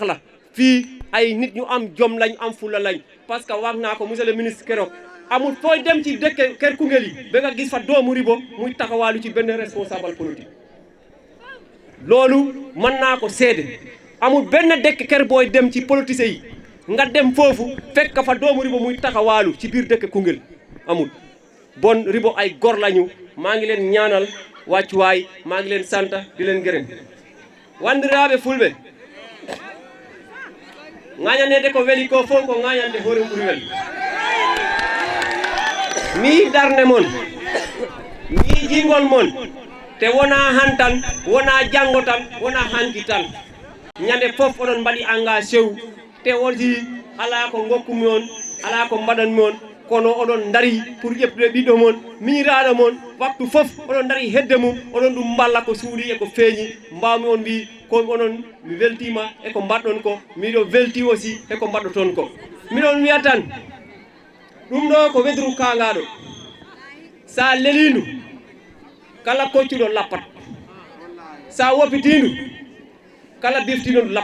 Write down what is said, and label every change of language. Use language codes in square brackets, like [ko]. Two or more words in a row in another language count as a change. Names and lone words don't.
[wo] la fii ay nit ñu am jom lañ am fula lañ [fr] parce que [wo] wax naa ko [fr] monsieur le ministre [wo] keroog amul fooy dem ci dëkk kër Koungheul yi ba nga gis fa doomu Ribo muy taxawaalu ci benn [fr] responsable politique [wo] loolu mën naa ko seede amul benn dëkk kër booy dem ci politiciens yi nga dem foofu fekk fa doomu Ribo muy taxawaalu ci biir dëkk Koungheul amul bon Ribo ay gor lañu maa ngi leen ñaanal wàccuwaay maa ngi leen sant di leen gërëm [ff] wandiraaɓe fulɓe ŋañanede ko weli ko fof ko ŋañande hoore ɓuri wel mi darde mon mi jingol mon te wona han tan wona janngo tan wona hanki tan ñande fof oɗon mbaɗi engagé wu te woti ala ko gokkumi on ala ko mbaɗanmi on kono oɗon dari pour ƴeftude ɓiɗɗo mon miñiraɗo mon waktu fof oɗon dari hedde mum oɗon ɗum mballa ko suuɗi eko feeñi mbawmi on mbi ko onon mi weltima eko mbaɗɗon ko miɗo welti aussi eko mbaɗɗoton ko miɗon wiya tan ɗum ɗo ko wedru kangaɗo sa lelindu kala koccuɗo lappat sa woppitindu kala biftino ndu